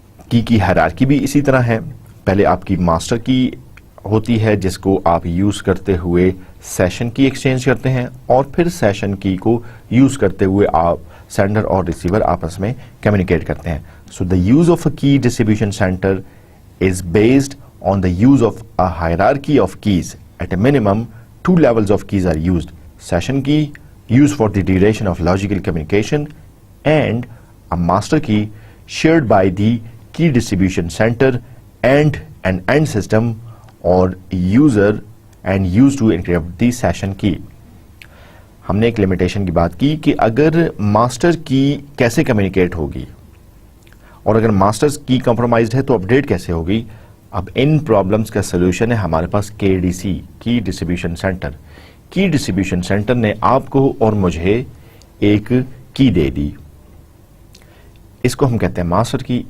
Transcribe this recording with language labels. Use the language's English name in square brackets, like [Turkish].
[Urdu] کی ہائرارکی بھی اسی طرح ہے. پہلے آپ کی ماسٹر کی ہوتی ہے جس کو آپ یوز کرتے ہوئے سیشن کی ایکسچینج کرتے ہیں اور پھر سیشن کی کو یوز کرتے ہوئے آپ سینڈر اور ریسیور آپس میں کمیونیکیٹ کرتے ہیں. [English] So the use of a key distribution center is based on the use of a hierarchy of keys. At a minimum, 2 levels of keys are used. Session key, used for the duration of logical communication, and a master key shared by the key distribution center and an end system or user and used to encrypt the session key. [Urdu] ہم نے ایک limitation کی بات کی کہ اگر master کی کیسے کمیونیکیٹ ہوگی اور اگر ماسٹرز کی کمپرومائزڈ ہے تو اپڈیٹ کیسے ہوگی. اب ان پرابلمز کا سلوشن ہے ہمارے پاس KDC کی ڈسٹریبیوشن سینٹر. کی ڈسٹریبیوشن سینٹر نے آپ کو اور مجھے ایک کی دے دی، اس کو ہم کہتے ہیں ماسٹر کی.